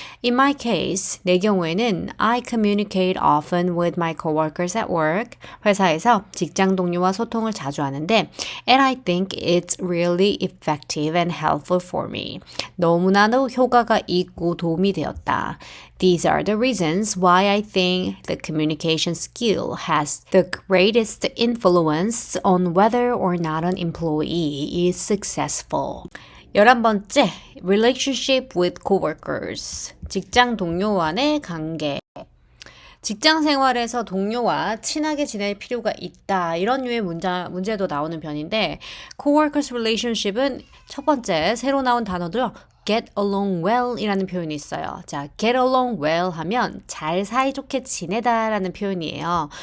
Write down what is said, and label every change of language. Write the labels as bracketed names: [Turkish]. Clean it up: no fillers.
[English] In my case, [Korean] 내 경우에는 [English] I communicate often with my coworkers at work. [Korean] 회사에서 직장 동료와 소통을 자주 하는데 [English] and I think it's really effective and helpful for me. [Korean] 너무나도 효과가 있고 도움이 되었다. [English] These are the reasons why I think the communication skill has the greatest influence on whether or not an employee is successful. 11번째, relationship with coworkers. [Korean] 직장 동료와의 관계. 직장 생활에서 동료와 친하게 지낼 필요가 있다. 이런 류의 문제도 나오는 편인데 [English] coworkers relationship [Korean] 은 첫 번째 새로 나온 단어도요. [English] get along well [Korean] 이라는 표현이 있어요. 자, get along well 하면 잘 사이좋게 지내다 라는 표현이에요.